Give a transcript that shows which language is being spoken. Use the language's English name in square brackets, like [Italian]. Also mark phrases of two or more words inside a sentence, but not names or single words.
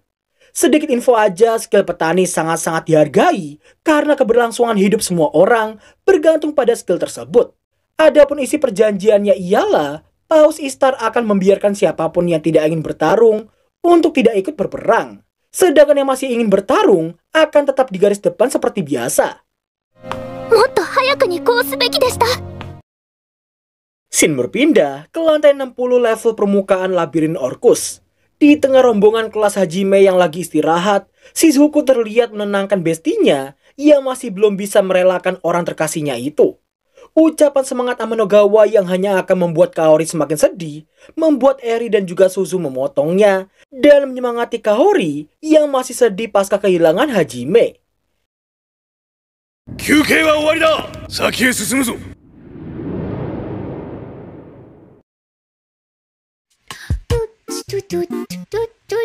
[Indonesian] Sedikit info aja, skill petani sangat-sangat dihargai karena keberlangsungan hidup semua orang bergantung pada skill tersebut. Adapun isi perjanjiannya ialah Paus Istar akan membiarkan siapapun yang tidak ingin bertarung untuk tidak ikut berperang. Sedangkan yang masih ingin bertarung akan tetap di garis depan seperti biasa. [Japanese] もっと早くにこうすべきでした。 [Indonesian] Scene berpindah ke lantai 60 level permukaan labirin Orcus. Di tengah rombongan kelas Hajime yang lagi istirahat, Shizuku terlihat menenangkan bestinya yang masih belum bisa merelakan orang terkasihnya itu. Ucapan semangat Amanogawa yang hanya akan membuat Kaori semakin sedih, membuat Eri dan juga Suzu memotongnya, dan menyemangati Kaori yang masih sedih pasca kehilangan Hajime. [Japanese] 休憩は終わりだ。先へ進むぞ。トゥトゥトゥトゥ